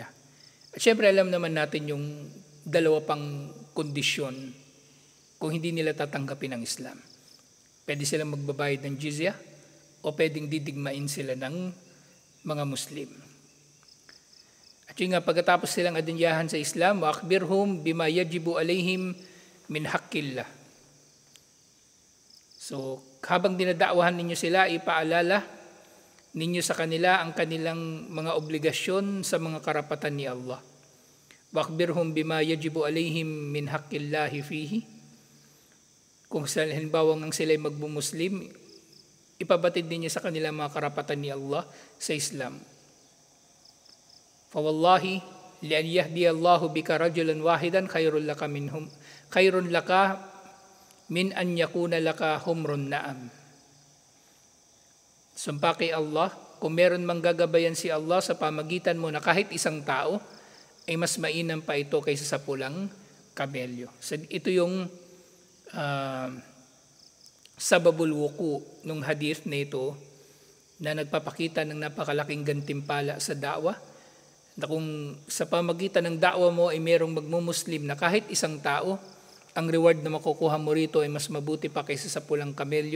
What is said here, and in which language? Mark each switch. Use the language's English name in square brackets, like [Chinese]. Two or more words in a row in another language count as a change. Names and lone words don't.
[Filipino] At syempre, alam naman natin yung dalawa pang kondisyon kung hindi nila tatanggapin ang Islam. Pwede silang magbabayad ng jizya o pwedeng didigmain sila ng mga Muslim. At yun nga, pagkatapos silang adinyahan sa Islam, [Arabic] وَأَخْبِرْهُمْ بِمَا يَجِبُ عَلَيْهِمْ مِنْ حَقِّ اللَّهِ. [Filipino] So, habang dinadakwahan ninyo sila, ipaalala ninyo sa kanila ang kanilang mga obligasyon sa mga karapatan ni Allah. [Arabic] وَأَخْبِرْهُمْ بِمَا يَجِبُ عَلَيْهِمْ مِنْ حَقِّ اللَّهِ فِيهِ. [Filipino] Kung halimbawa ng sila ay magbumuslim, ipabatid ninyo sa kanila mga karapatan ni Allah sa Islam. [Arabic] فَوَاللَّهِ لِأَنْ يَهْدِيَ اللَّهُ بِكَ رَجُلًا وَاحِدًا خَيْرٌ لَكَ مِنْ أَنْ يَكُونَ لَكَ حُمْرٌ نَعَمٍ. [Filipino] Sumpa kay Allah, kung meron mang gagabayan si Allah sa pamagitan mo na kahit isang tao, ay mas mainam pa ito kaysa sa pulang kamelyo. So, ito yung [Arabic] سبب الوقوع [Filipino] nung hadith na ito na nagpapakita ng napakalaking gantimpala sa da'wa, na kung sa pamagitan ng da'wa mo ay merong magmumuslim na kahit isang tao, ang reward na makukuha mo rito ay mas mabuti pa kaysa sa pulang kamelyo.